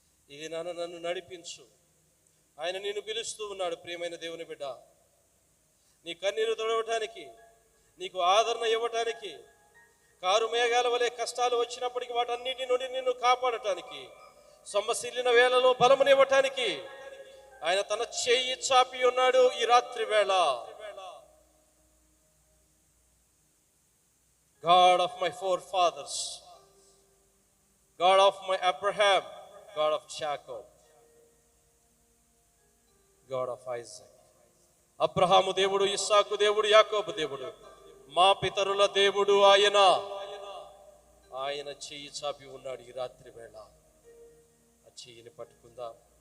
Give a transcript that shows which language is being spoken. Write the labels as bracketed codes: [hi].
[te] ఇది నన్ను నడిపించు. ఆయన నిన్ను పిలుస్తూ ఉన్నాడు. ప్రియమైన దేవుని బిడ్డ, నీ కన్నీరు తుడవటానికి, నీకు ఆదరణ ఇవ్వటానికి, కారు మేఘాల వలె కష్టాలు వచ్చినప్పటికీ వాటన్నిటి నుండి నిన్ను కాపాడటానికి, సొమ్మసిల్లిన వేళలో బలమునివ్వటానికి ఆయన తన చెయ్యి చాపి ఉన్నాడు ఈ రాత్రి వేళ. [en] God of my forefathers, God of my Abraham, God of Jacob, God of Isaac. [te] Abraham దేవుడు, ఇస్సాకు దేవుడు, యాకోబు దేవుడు, మా పితరుల దేవుడు ఆయన. ఆయన చెయ్యి చాపి ఉన్నాడు ఈ రాత్రి వేళ. ఆ చెయ్యిని పట్టుకుందాం.